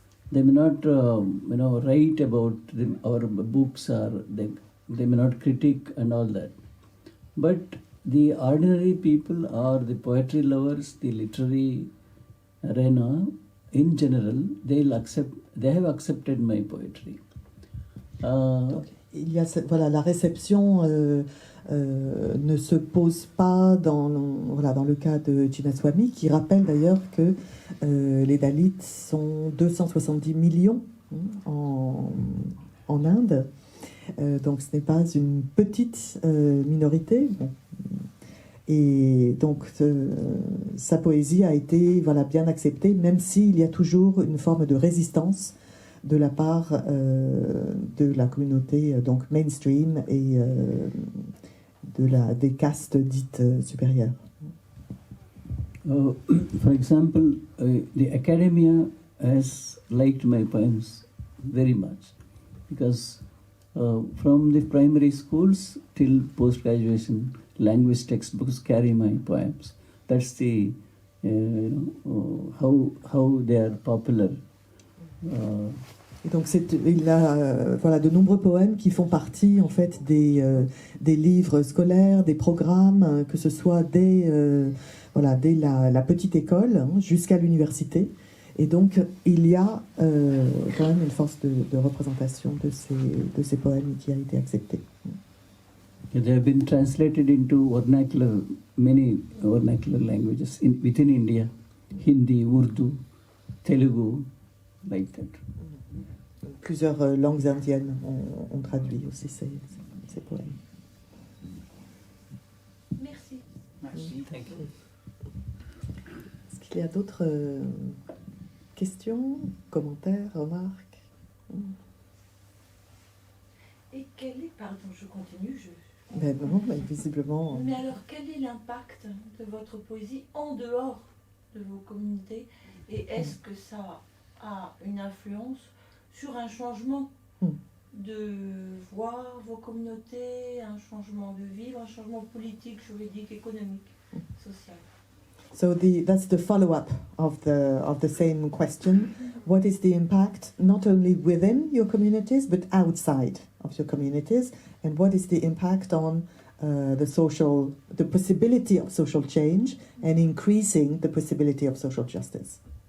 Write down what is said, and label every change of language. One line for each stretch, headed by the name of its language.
English: They may not, write about our books, or they may not critique and all that. But the ordinary people or the poetry lovers, the literary arena in general, they have accepted my poetry.
French: Donc, il y a la réception ne se pose pas dans le cas de Chinnaswamy, qui rappelle d'ailleurs que les Dalits sont 270 millions en Inde. Donc ce n'est pas une petite minorité. Bon. Et donc sa poésie a été bien acceptée, même s'il y a toujours une forme de résistance de la part de la communauté donc mainstream et des castes dites supérieures.
English: For example, the academia has liked my poems very much, because from the primary schools till post-graduation, language textbooks carry my poems. That's the how they are popular.
French: Et donc il a de nombreux poèmes qui font partie en fait des livres scolaires, des programmes, que ce soit dès la petite école jusqu'à l'université. Et donc il y a quand même une force de représentation de ces poèmes qui a été acceptée.
English: They have been translated into many vernacular languages within India, Hindi, Urdu, Telugu, like that.
French: Plusieurs langues indiennes ont traduit aussi ces poèmes. Merci. Merci,
English: thank you.
French: Est-ce qu'il y a d'autres questions, commentaires, remarques? Et quel est, pardon, je continue, Ben non, mais visiblement. Mais alors, quel est l'impact de votre poésie en dehors de vos communautés? Et est-ce que ça a une influence sur un changement de voir vos communautés, un changement de vivre, un changement politique, juridique, économique, social?
English: So that's the follow-up of the same question. What is the impact not only within your communities but outside of your communities, and what is the impact on the possibility of social change and increasing the possibility of social justice?